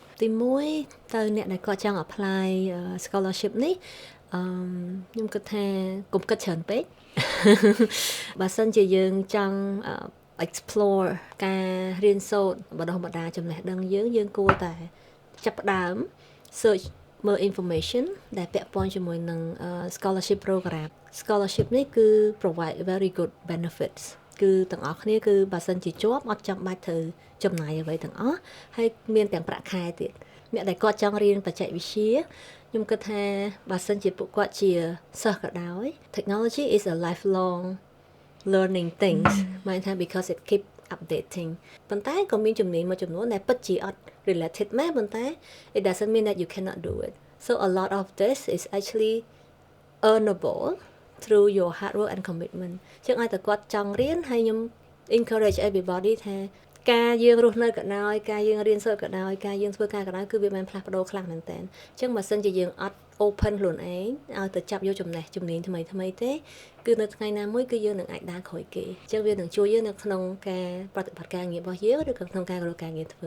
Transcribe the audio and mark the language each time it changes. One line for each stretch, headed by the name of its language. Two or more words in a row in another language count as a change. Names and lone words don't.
Khmer: ទី1ទៅអ្នកដែលគាត់ចង់
English: apply scholarship
Khmer: នេះខ្ញុំគិតថាកុំគិតច្រើនពេកបើសិនជាយើងចង់ explore ការរៀនសូ ត្របណ្ដុះបណ្ដាលចំណេះដឹងយើងគួរតែចាប់ផ្ដើម search មើល information ដែលពាក់ព័ន្ធជាមួយនឹង
English: scholarship program scholarship
Khmer: នេះគឺ
English: provide very good benefits
Khmer: គឺទាំងអស់គ្នាគឺបើសិនជាជាប់អត់ចាំបាច់ត្រូវចំណាយអ្វីទាំងអស់ហើយមានទាំងប្រាក់ខែទៀតអ្នកដែលគាត់ចង់រៀនបច្ចេកវិទ្យាខ្ញុំគិតថាបើសិនជាពួកគាត់ជាសិស្សក៏ដោយ
English: technology is a lifelong learning things
Khmer: មានថា
English: because it keep updating
Khmer: ប៉ុន្តែក៏មានជំនាញមួយចំនួនដែលពិតជាអត់ related មែនប៉ុន្តែ
English: it doesn't mean that you cannot do it so a lot of this is actually earnable through your hard work and commitment
Khmer: ជាងឲ្យតែគាត់ចង់រៀនហើយខ្ញុំ
English: encourage everybody
Khmer: ថាការយើងរស់នៅក៏ដោយការយើងរៀនសូត្រក៏ដោយការយើងធ្វើការក៏ដោយគឺវាបានផ្លាស់ប្ដូរខ្លាំងមែនតើអញ្ចឹងបើសិនជាយើងអត់ open ខ្លួនឯងឲ្យទៅចាប់យកជំនាញថ្មីទេគឺនៅថ្ងៃណាមួយគឺយើងនឹងអាចដើរក្រោយគេអញ្ចឹងវានឹងជួយយើងនៅក្នុងការប្រតិបត្តិការងាររបស់យើងឬក៏ក្នុងការរកការងារធ្វើ